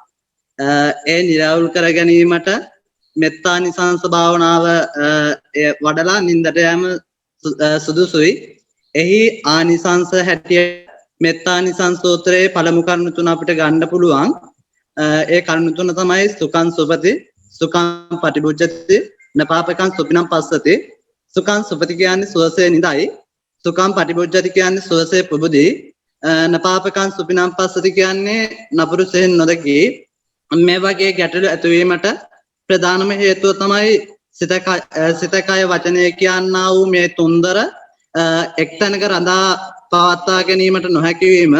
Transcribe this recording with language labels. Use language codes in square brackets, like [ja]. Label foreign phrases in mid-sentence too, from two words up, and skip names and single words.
[si] ඒ නිරවුල් කර ගැනීමට මෙත්තා නිසංස භාවනාව වඩලා නින්දට යෑම සුදුසුයි. එහි ආනිසංස හැටියට මෙත්තා නිසංස සූත්‍රයේ පළමු කරුණු තුන අපිට ගන්න පුළුවන්. ඒ කරුණු තුන තමයි [pi] සුඛං සුපති, සුඛං පටිභුජ්ජති, නපාපකං සුපිනම් පස්සති. සුඛං සුපති [si] කියන්නේ සුවසේ නිදයි, [pi] සුඛං පටිභුජ්ජති [si] කියන්නේ සුවසේ පුබුදී, [pi] නපාපකං සුපිනම් පස්සති [si] කියන්නේ නපුරුසෙන් නොදකී. මේ වගේ ගැටලු ඇතිවීමට ප්‍රධානම හේතුව තමයි සිත කය වචනය කියන්නා වූ මේ තුන්දර එක්තැනක රඳා පවත්වා ගැනීමට නොහැකිවීම.